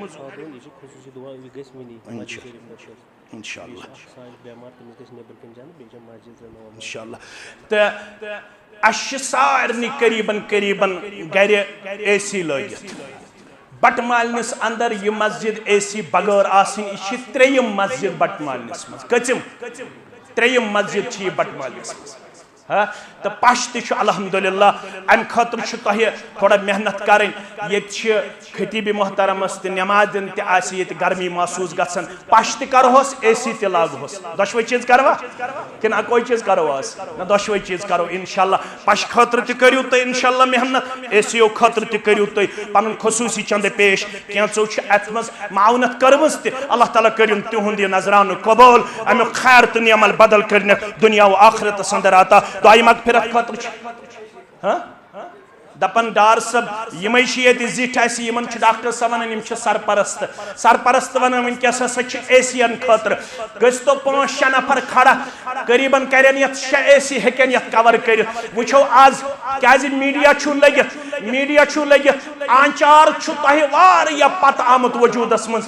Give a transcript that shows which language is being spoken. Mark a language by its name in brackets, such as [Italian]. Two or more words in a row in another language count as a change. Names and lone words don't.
[Arabic] انشاءاللہ انشاءاللہ [Kashmiri] تہٕ اَسہِ چھِ سارنٕے قریٖبن قریٖبن گرِ اے سی لٲگِتھ بٹمالنس اندر یہ مسجد اے سی بغیر آسن یہ تریم مسجد بٹمالنس مز کچم تریم مسجد چھ بٹمالنس مز تو پش تہ الحمدللہ ام خاطر تہ [Urdu] تھوڑا محنت کریں [Kashmiri] یہ خطیب محترمس تہ نماز دن تہ یہ گرمی محسوس گھن پش تہ کرہوس اے سی تہ لاگہوس دشوے چیز کروا کن اکوئی چیز کرو آس نہ دشوے چیز کرو [Arabic] انشاءاللہ [Kashmiri] پش خاطر تہ کریو تہ [Arabic] انشاءاللہ [Kashmiri] محنت اے سی او خاطر تہ کریو تہ پنن خصوصی چند پیش کینچو ات مز معاونت کرمز تہ اللہ تعالیٰ کرن تہند یہ نظرانہ قبول امیک خیر تہ نعمل بدل کرن دنیا و آخرت اندر عطا دعائی مغفرت خاطر دپن ڈار صاحب یمے یہ زٹھ اسی یمن ڈاکٹر صاحب ونان یم سرپرست سرپرست ونان ونکس ہسا اے سی ین خاطر گژھتو 5-6 نفر کھڑا قریباً کرن یت 6 اے سی ہیکن یت کور کرت وچھو آز کیاز میڈیا چھو لگت آنچار چھو تہ واریاہ پت آمت وجودس من